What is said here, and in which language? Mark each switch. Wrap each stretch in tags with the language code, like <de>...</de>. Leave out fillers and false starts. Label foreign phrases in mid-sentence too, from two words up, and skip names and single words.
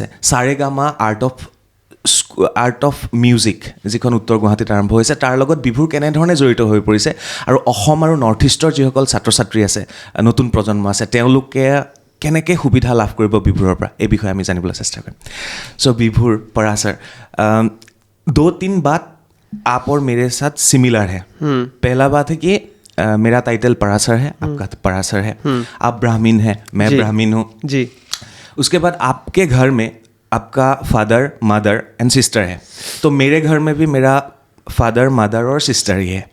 <as>সাৰেগামা আৰ্ট অফ মিউজিক যিখন উত্তৰ গুৱাহাটীত আৰম্ভ হৈছে, তাৰ লগত বিভুৰ কেনেধৰণে জড়িত হৈ পৰিছে, আৰু অসম আৰু নৰ্থ ইষ্টৰ যিসকল ছাত্ৰ ছাত্ৰী আছে, নতুন প্ৰজন্ম আছে, তেওঁলোকে কেনেকৈ সুবিধা লাভ কৰিব বিভুৰৰ পৰা, এই বিষয়ে আমি জানিবলৈ চেষ্টা কৰিম.</as> <hi>চ' বিভুৰ পৰাশৰ, 2-3 बात आप और मेरे साथ सिमिलर है. पहला बात है कि मेरा टाइटल पराशर है, आपका पराशर है. आप ब्राह्मीण हैं, मैं ब्राह्मीण हूँ जी. उसके बाद आपके घर में आपका</hi> <en>father, mother and sister</en> <hi>है, तो मेरे घर में भी मेरा</hi> <en>father, mother</en> <hi>और सिस्टर ही है.</hi>